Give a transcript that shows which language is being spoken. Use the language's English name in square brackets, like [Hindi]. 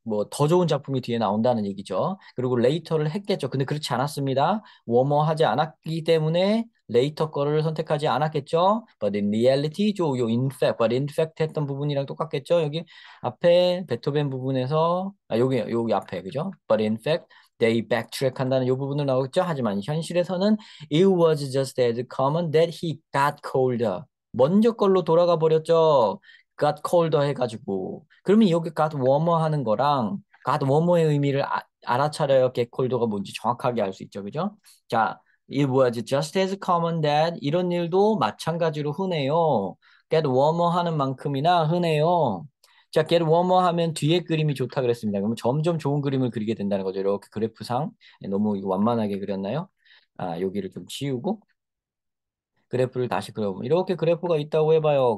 [Korean] 더 좋은 작품이 뒤에 나온다는 얘기죠. 그리고 레이터를 했겠죠. 근데 그렇지 않았습니다. 하지 않았기 때문에 레이터 거를 선택하지 않았겠죠. [English] But in reality, but in fact [Korean] 했던 부분이랑 똑같겠죠. 여기 앞에 베토벤 부분에서, 여기 앞에, 그죠? [English] But in fact, they backtrack [Korean] 한다는 이 부분을 나오겠죠. 하지만 현실에서는 [English] it was just as common that he got colder. [Korean] 먼저 걸로 돌아가 버렸죠. [English] got colder [Korean] 해가지고. 그러면 여기 got warmer 하는 거랑 got warmer의 의미를 알아차려야 get colder가 뭔지 정확하게 알 수 있죠. 그죠? 자, [English] it was just as common that [Korean] 이런 일도 마찬가지로 흔해요. get warmer 하는 만큼이나 흔해요. 자, get warmer 하면 뒤에 그림이 좋다 그랬습니다. 그러면 점점 좋은 그림을 그리게 된다는 거죠. 이렇게 그래프상. 너무 이거 완만하게 그렸나요? 여기를 좀 지우고 그래프를 다시 그려보면 이렇게 그래프가 있다고 해봐요.